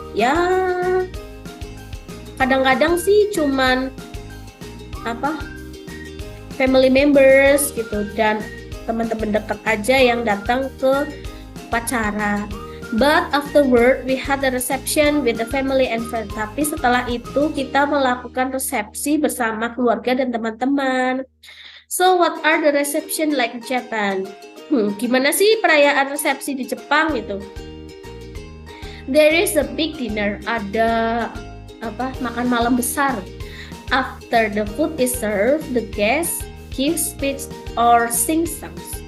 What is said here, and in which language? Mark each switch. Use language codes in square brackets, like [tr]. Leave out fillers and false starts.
[id] Ya, kadang-kadang sih cuman [en] family members [id] gitu dan teman-teman dekat aja yang datang ke upacara. [en] But afterward we had a reception with the family and friends. [id] Tapi setelah itu kita melakukan resepsi bersama keluarga dan teman-teman. [en] So what are the reception like in Japan? [id] Gimana sih perayaan resepsi di Jepang gitu? [en] There is a big dinner, [id] ada makan malam besar. [en] After the food is served, the guests give speech or sing songs.